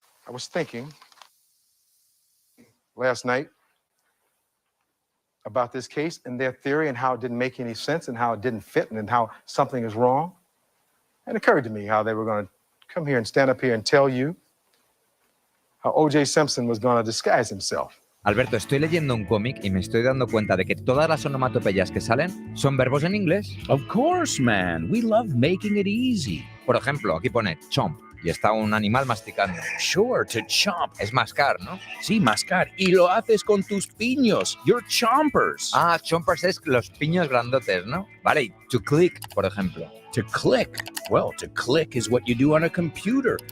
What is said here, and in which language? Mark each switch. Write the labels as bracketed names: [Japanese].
[English] I was thinking last night about this case and their theory and how it didn't make any sense and how it didn't fit and how something is wrong. It occurred to me how they were going to come here and stand up here and tell you how O.J. Simpson was going to disguise himself. [Spanish] Alberto, estoy leyendo un cómic y me estoy dando cuenta de que todas las onomatopeyas que salen son verbos en inglés. [English] Of course, man. We love making it easy. [Spanish] Por ejemplo, aquí pone chomp y está un animal masticando. [English] Sure, to chomp. [Spanish] Es mascar, ¿no? Sí, mascar. Y lo haces con tus piños. [English] You're chompers. [Spanish] Ah, chompers es los piños grandotes, ¿no? Vale, y to click, por ejemplo. [English] To click. Well, to click is what you do on a computer.